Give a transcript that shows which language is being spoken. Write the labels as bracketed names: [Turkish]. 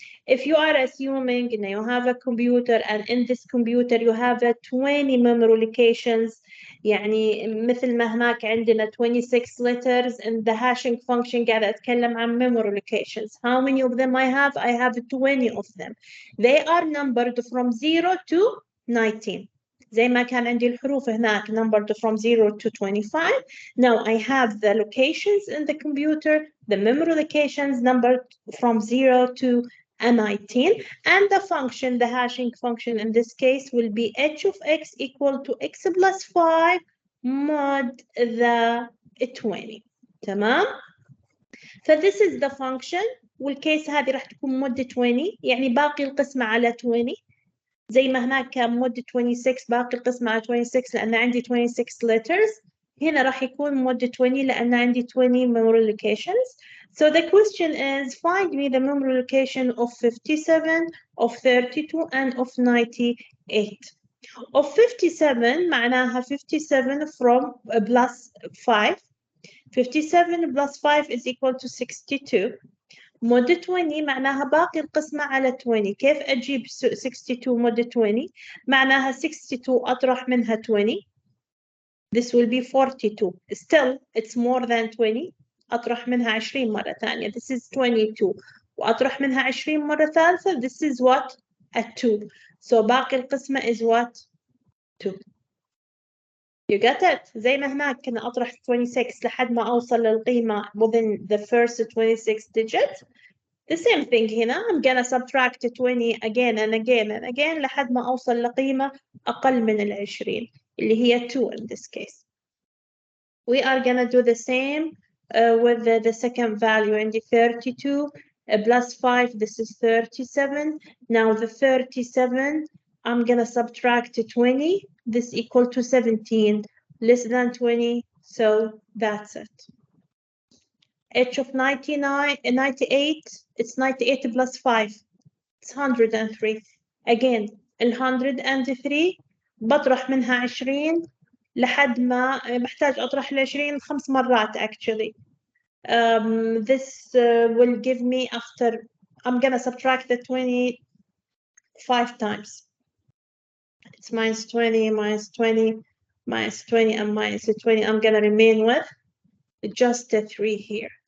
[English] If you are assuming you have a computer and in this computer you have 20 memory locations, [Arabic] يعني مثل ما هناك عندنا [English] 26 letters and the hashing function [Arabic] قاعدة أتكلم عن [English] memory locations. How many of them I have? I have 20 of them. They are numbered from 0 to 19. [Arabic] زي ما كان عندي الحروف هناك [English] numbered from 0 to 25. Now I have the locations in the computer, the memory locations numbered from 0 to 19, and the function, the hashing function in this case will be h of x equal to x plus 5 mod the 20. تمام? So this is the function [Arabic] والكيس هذه راح تكون مود 20 يعني باقي القسمة على 20 زي ما هناك كان مود 26 باقي القسمة على 26 لأن عندي 26 letters. هنا راح يكون مود 20 لأن عندي 20 memory locations. [English] So the question is find me the memory location of 57, of 32 and of 98. Of 57 معناها 57 from plus 5. 57 plus 5 is equal to 62. [Arabic] مود 20 معناها باقي القسمة على 20. كيف أجيب 62 مود 20؟ معناها 62 أطرح منها 20. [English] This will be 42. Still, it's more than 20. [Arabic] أطرح منها 20 مرة ثانية. [English] This is 22. [Arabic] وأطرح منها 20 مرة ثالثة. [English] This is what? A 2. So [Arabic] باقي القسمة [English] is what? 2. You get it? [Arabic] زي ما هناك كنا أطرح 26 لحد ما أوصل للقيمة [English] within the first 26 digits. The same thing هنا. I'm gonna subtract 20 again and again and again [Arabic] لحد ما أوصل لقيمة أقل من 20 اللي هي 2 [English] in this case. We are gonna do the same with the second value عندي 32 plus 5. This is 37. Now the 37 I'm gonna subtract 20. This equal to 17 less than 20. So that's it. H of 98, it's 98 plus 5. It's 103. [Arabic] Again, 103 بطرح منها 20 لحد ما محتاج أطرح 20 5 مرات actually. [English] This will give me after, I'm gonna subtract the 20 5 times. It's minus 20, minus 20, minus 20, and minus 20. I'm gonna remain with just a 3 here.